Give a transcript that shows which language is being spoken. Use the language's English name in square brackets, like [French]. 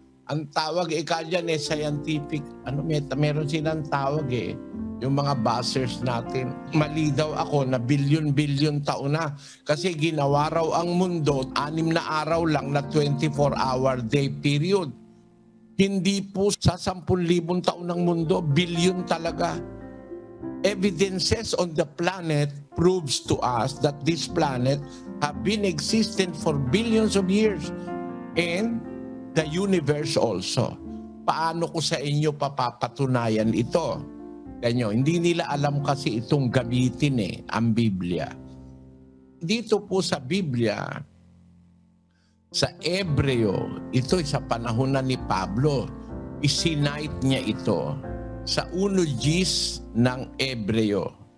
[Filipino] Ang tawag dyan scientific. Meron silang tawag yung mga buzzers natin. Mali daw ako na bilyon-bilyon taon na. Kasi ginawa raw ang mundo, 6 na araw lang na [English] 24-hour day period. [Filipino] Hindi po sa 10,000 taon ng mundo, bilyon talaga. [English] evidences on the planet proves to us that this planet have been existent for billions of years, and the universe also. [Filipino] Paano ko sa inyo papapatunayan ito? Ganyo, hindi nila alam kasi itong gamitin ang Biblia. Dito po sa Biblia, sa Ebreo, ito sa panahon na ni Pablo, isinite niya ito sa 1 Gs ng Ebreo.